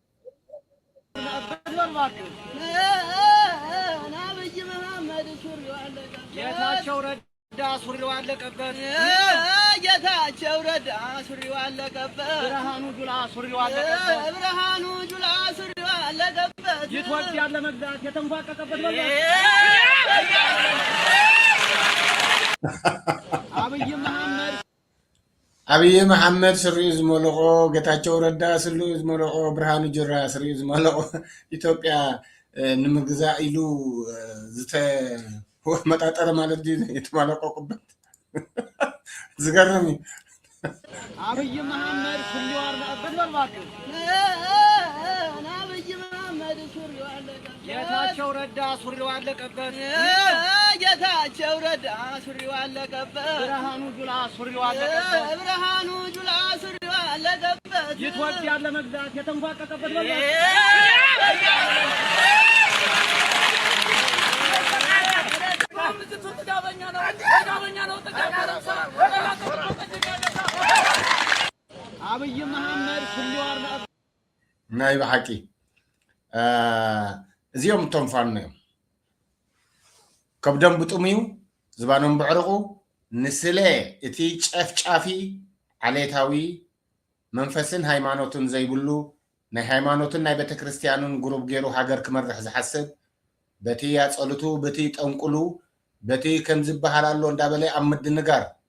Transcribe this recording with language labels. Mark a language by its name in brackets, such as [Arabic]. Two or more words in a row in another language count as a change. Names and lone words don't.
[Amharic] ጌታቸው ረዳ ሱሪው አለቀበት ጌታቸው ረዳ ሱሪው አለቀበት ብርሃኑ ጁላ ሱሪው አለቀበት ብርሃኑ ጁላ ሱሪው አለቀበት ኢትዮጵያ ለመግዛት የተንፋቀቀበት ነው [Tigrinya] አብይ መሐመድ ስሪው ዝመለቆ ጌታቸው ረዳ ስሪው ዝመለቆ ብርሃኑ ጁላ ስሪው ዝመለቆ ኢትዮጵያ ንምግዛ ኢሉ ዝተ መጣጠረ ማለት ዲ የተማለቀቁበት ዝገርም [Amharic] አብይ መሐመድ ሱሪው አለቀበት በልባክ አብይ መሐመድ ሱሪው አለቀበት ጌታቸው ረዳ ሱሪው አለቀበት ጌታቸው ረዳ ሱሪው አለቀበት ብርሃኑ ጁላ ሱሪው አለቀበት ብርሃኑ ጁላ ሱሪው አለቀበት ኢትዮጵያ ለመግዛት የተንፋቀቀበት ነው አብይ መሐመድ ሱሪው አለቀበት [Tigrinya] ናይ በሐቂ እዚኦም ቶም ፋኖ ከብደም ብጥሙዩ ዝባኖም ብዕርቁ ንስለ እቲ ጨፍጫፊ ዓሌታዊ መንፈስን ሃይማኖትን ዘይብሉ ናይ ሃይማኖትን ናይ ቤተክርስቲያንን ግሩብ ገይሩ ሃገር ክመርሕ ዝሓስብ በቲ ያጸልቱ በቲ ጠንቁሉ በቲ ከም ዝበሃል ኣሎ እንዳበለ ኣብ ምድንጋር